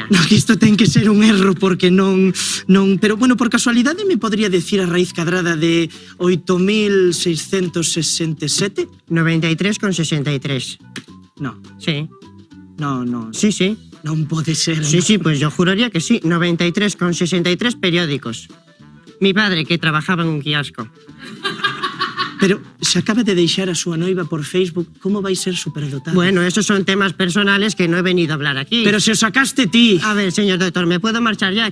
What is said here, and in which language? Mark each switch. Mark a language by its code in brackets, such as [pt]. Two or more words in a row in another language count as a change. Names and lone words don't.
[gl] No, que isto ten que ser un erro porque non... Pero, por casualidade [es] me podría decir [gl] a raíz cadrada de 8.667? [es] 93,63. No. Sí. No. Sí. [gl] Non pode ser. [es] Sí, pues yo juraría que sí. 93,63 periódicos. Mi padre, que trabajaba en un kiosco. [gl] Pero se acaba de deixar a súa noiva por Facebook, como vai ser superdotado? [es] Bueno, esos son temas personales que no he venido a hablar aquí. [gl] Pero se os sacaste ti. [es] A ver, señor doctor, ¿me puedo marchar ya?